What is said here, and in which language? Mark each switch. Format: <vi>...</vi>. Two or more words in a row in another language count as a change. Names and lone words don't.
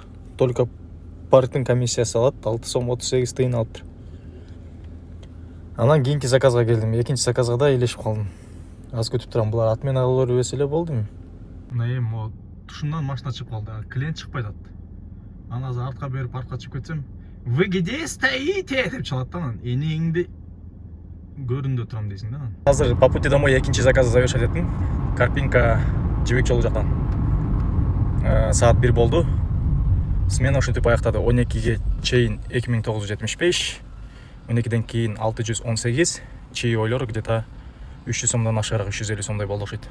<ky>Только парктын комиссиясы алат. 6 сом 38 тыйын алыптыр. Анан кийинки заказга келдим. Экинчи заказга да илешип калдым. Аз күтүп турам, булар ат менен ала бербесе эле болдуму? Мына эми тушундан машина чыгып калды. Клиент чыкпай атат. Анан азыр артка берип артка чыгып кетсем,</ky> <ru>"Вы где стоите?"</ru> <ky>деп чалат да. Анан энеңди көрүндө турам дейсиң да. Азыр</ky> <ru>по пути домой</ru> <ky>экинчи заказды завершать еттим. Карпинка Жибек жолу жактан. Саат 1 болду. Смена ушинтип аяктады. 12ге чейин 2975, 12ден кийин 618, чей ойлор где-то 300 сомдон ашыгыраак 350 сомдой болду окшойт.</ky>